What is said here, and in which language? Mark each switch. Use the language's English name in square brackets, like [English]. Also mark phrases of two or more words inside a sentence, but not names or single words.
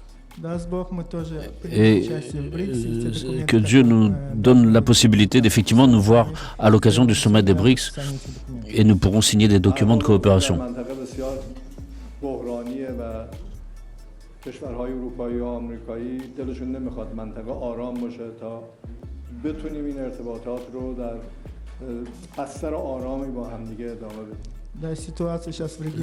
[French] Et que Dieu nous donne la possibilité d'effectivement nous voir à l'occasion du sommet des BRICS et nous pourrons signer des documents de coopération. [Persian] کشورهای اروپایی و آمریکایی دلشون نمیخواد منطقه آرام باشه تا بتونیم این ارتباطات رو در بستر آرامی با همدیگه ادامه بدیم.